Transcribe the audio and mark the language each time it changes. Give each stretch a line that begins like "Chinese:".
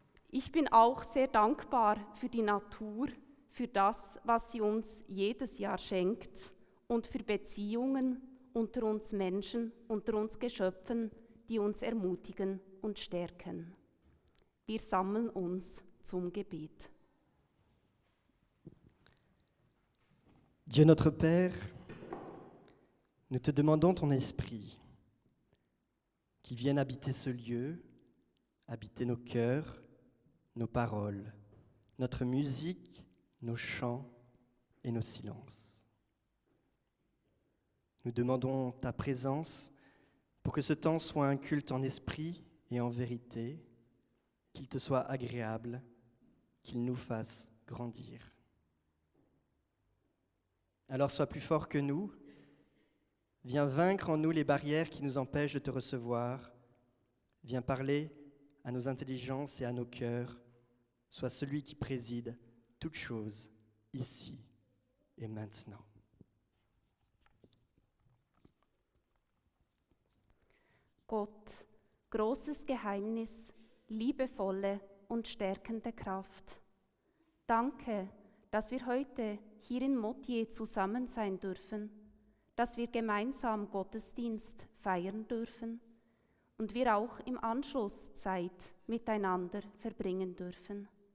German: Ich bin auch sehr dankbar für die Natur, für das, was sie uns jedes Jahr schenkt und für Beziehungen unter uns Menschen, unter uns Geschöpfen, die uns ermutigen und stärken. Wir sammeln uns zum Gebet.
French: Dieu notre Père, nous te demandons ton esprit, qu'il vienne habiter ce lieu, habiter nos cœurs, nos paroles, notre musique, nos chants et nos silences. Nous demandons ta présence pour que ce temps soit un culte en esprit et en vérité, qu'il te soit agréable, qu'il nous fasse grandir. Alors sois plus fort que nous, viens vaincre en nous les barrières qui nous empêchent de te recevoir, viens parler à nos intelligences et à nos cœurs, sois celui qui préside toutes choses ici et maintenant.
German: Gott, großes Geheimnis, liebevolle und stärkende Kraft. Danke, dass wir heute hier in Motier zusammen sein dürfen, dass wir gemeinsam Gottesdienst feiern dürfen und wir auch im Anschluss Zeit miteinander verbringen dürfen.